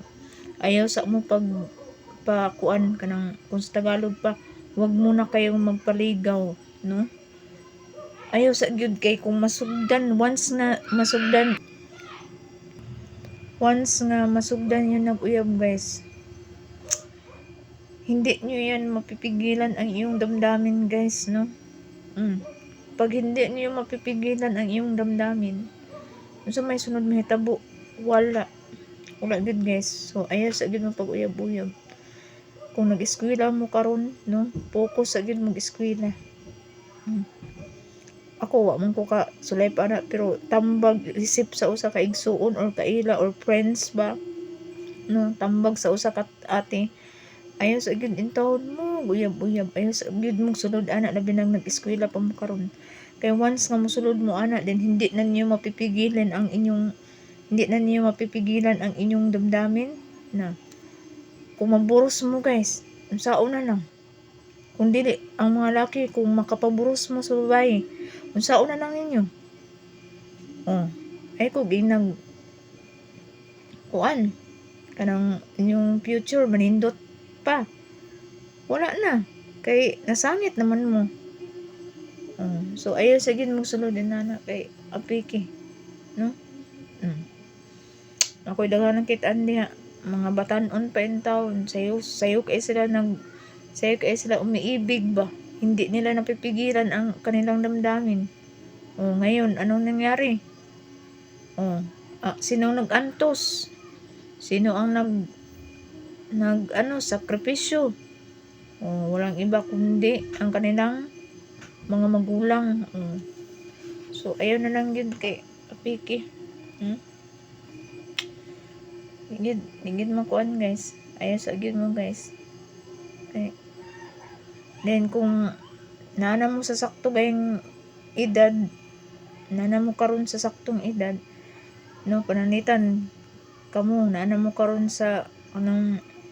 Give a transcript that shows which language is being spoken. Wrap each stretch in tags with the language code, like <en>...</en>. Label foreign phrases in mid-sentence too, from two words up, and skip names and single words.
<ceb>Ayaw sa mo pakuan kanang kung sa Tagalog pa</ceb> <tl>wag mo na kayong magpaligaw no.</tl> <ceb>Ayaw sa gyud kay kung once nga masugdan yun nag-uyab guys,</ceb> <tl>hindi nyo yan mapipigilan ang iyong damdamin guys no. Pag hindi nyo mapipigilan ang iyong damdamin so may</tl> <ceb>sunod mahitabo wala gud</ceb> <tl>guys.</tl> <ceb>So ayaw sa gid mo pag-uyab-uyab. Kung nag-eskwela mo karon no, focus sa gid mo eskwela. Ako wa man ko ka sulay para pero tambag isip sa usa ka igsuon or kaila or friends ba no, tambag sa usa ka ate. Ayaw sa gid intawon mo uyab-uyab. Ayaw sa gid mong sulod ana labi nang nag-eskwela pa mo karon. Kay once nga mosulod mo ana then</ceb> <tl>hindi na niyo mapipigilan ang inyong damdamin</tl> <ceb>na kung maburos mo guys unsaon na lang. Kung dili ang mga laki kung makapaburos mo sa babae unsaon na lang ninyo. Ay ko ginag kuan kanang inyong future manindot pa. Wala na kay nasangit naman mo. So ayaw sa gid mo sulod nana kay apiki no. Ako'y daghan kitaan diha mga batan-on pa in taon sayo kay</ceb> <tl>sila umiibig ba, hindi nila napipigilan ang kanilang damdamin. Ngayon anong nangyari? Sino nag-antos? Sino ang sakripisyo? Walang iba kundi ang kanilang mga magulang.</tl> <ceb>So ayaw na lang yun kay apiki. Higit makuan guys. Ayaw sa gid mo guys. Okay. Then kung nana mo sa sakto gayong edad, nana mo karon sa saktong edad, no, pananitan kamo nana mo karon sa anong</ceb>